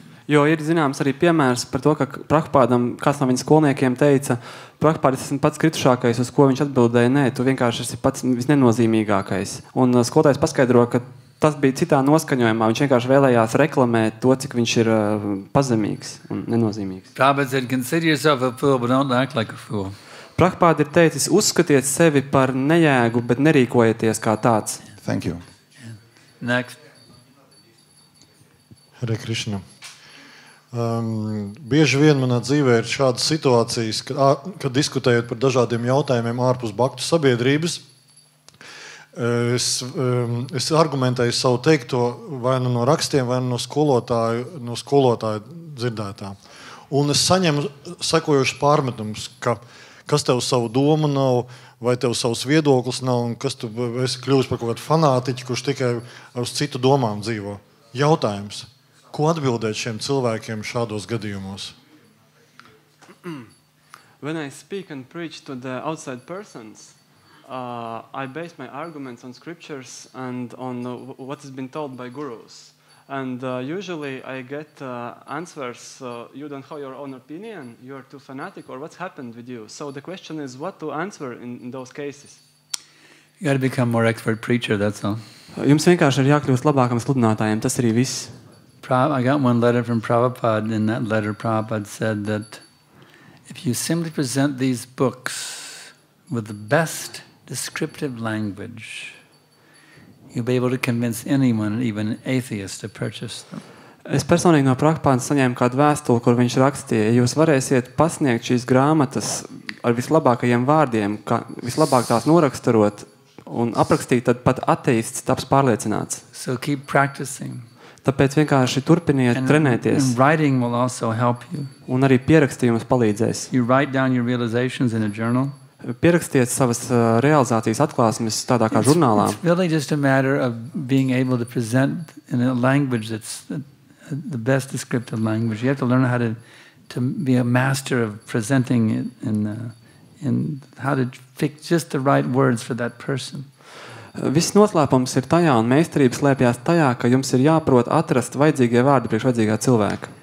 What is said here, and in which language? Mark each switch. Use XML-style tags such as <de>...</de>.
<lv>Jo ir zināms arī piemērs par to, ka Prabhupādam, kāds no viņa skolniekiem teica, Prabhupād, es esmu pats kritušākais, uz ko viņš atbildēja, nē, tu vienkārši esi pats visnenozīmīgākais. Un skolotājs paskaidro, ka tas bija citā noskaņojumā, viņš vienkārši vēlējās reklamēt to, cik viņš ir pazemīgs un nenozīmīgs.</lv> <en>Prabhupada said, consider yourself a fool, but don't act like a fool.</en> <lv>Prabhupād ir teicis, uzskatiet sevi par nejēgu, bet nerīkojieties kā tāds.</lv> <en>Thank you. Next. Hare Krishna.</en> <lv>Bieži vien manā dzīvē ir šādas situācijas, kad diskutējot par dažādiem jautājumiem ārpus bhaktu sabiedrības, es argumentēju savu teikto vai no rakstiem, vai no skolotāju dzirdētā. Un es saņemu sekojošus pārmetumus, ka kas tev savu domu nav, vai tev savs viedoklis nav, un kas tu esi kļuvis par kaut kādu fanātiķu, kurš tikai uz citu domām dzīvo. Jautājums. Ko atbildēt šiem cilvēkiem šādos gadījumos?</lv> <en>When I speak and preach to the outside persons, I base my arguments on scriptures and on what has been told by gurus. And usually I get answers, you don't have your own opinion, you're too fanatic, or what's happened with you? So the question is what to answer in those cases. You got to become more expert preacher, that's all.</en> <lv>Jums vienkārši ir jākļūst labākam sludinātājiem, tas arī viss.</lv> <en>I got one letter from Prabhupada. In that letter, Prabhupada said that if you simply present these books with the best descriptive language, you'll be able to convince anyone, even an atheist, to purchase them.</en> <lv>Es personīgi no Prabhupāda saņēmu kādu vēstuli, kur viņš rakstīja, ja jūs varēsiet pasniegt šīs grāmatas ar vislabākajiem vārdiem, kā vislabāk tās noraksturot un aprakstīt, tad pat ateists taps pārliecināts.</lv> <en>So keep practicing.</en> <lv>Tāpēc vienkārši turpiniet trenēties.</lv> <en>And writing will also help you.</en> <lv>Un arī pierakstījums palīdzēs.</lv> <en>You write down your realizations in a journal.</en> <lv>Pierakstiet savas realizācijas atklāsmes tādā kā žurnālā.</lv> <en>It's really just a matter of being able to present in a language that's the best descriptive language. You have to learn how to be a master of presenting it and how to pick just the right words for that person.</en> <lv>Viss noslēpums ir tajā, un meistarība slēpjas tajā, ka jums ir jāprot atrast vajadzīgie vārdi priekš vajadzīgā cilvēka.</lv>